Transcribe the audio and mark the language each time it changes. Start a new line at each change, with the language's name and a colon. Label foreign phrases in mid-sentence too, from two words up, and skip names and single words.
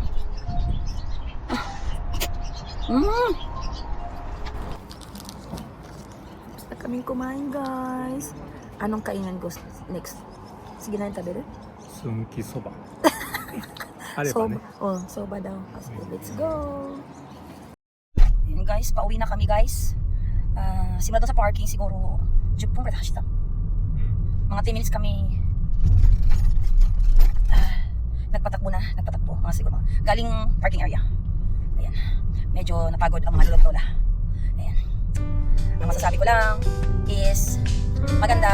Filipino: Basta kaming kumain, guys. Anong kainan, guys? Next. Sige na yung tabi rin. Sunki soba. Areba ne. Soba daw.
English: So, let's go.
Filipino: Ayan, guys. Pauwi na kami, guys. Simula doon sa parking, siguro
Japanese: 10 分ぐらい走った.
Filipino: Mga 10 minutes kami nagpatakbo. Mga siguro galing
English: parking area.
Filipino: Ayan. Medyo napagod ang mga lolo't-lola. Ayan. Ang masasabi ko lang is maganda.